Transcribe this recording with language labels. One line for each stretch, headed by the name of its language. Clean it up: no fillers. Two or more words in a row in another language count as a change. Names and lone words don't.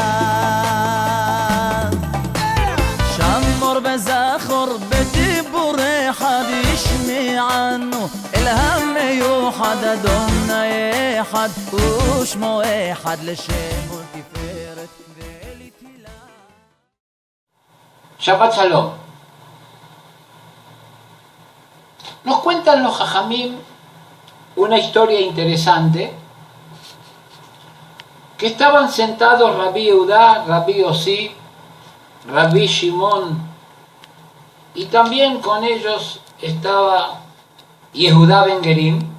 Hebrew: שמור בזכור בדיבור אחד ישמענו אל המיוחד אדוני אחד ושמו אחד לשם ולתפארת ולתהילה. שבת שלום.
Spanish: Nos cuentan los Jajamim una historia interesante, que estaban sentados Rabbi Yehudá, Rabbi Yossi, Rabbi Shimon, y también con ellos estaba Yehudá Ben Gerim,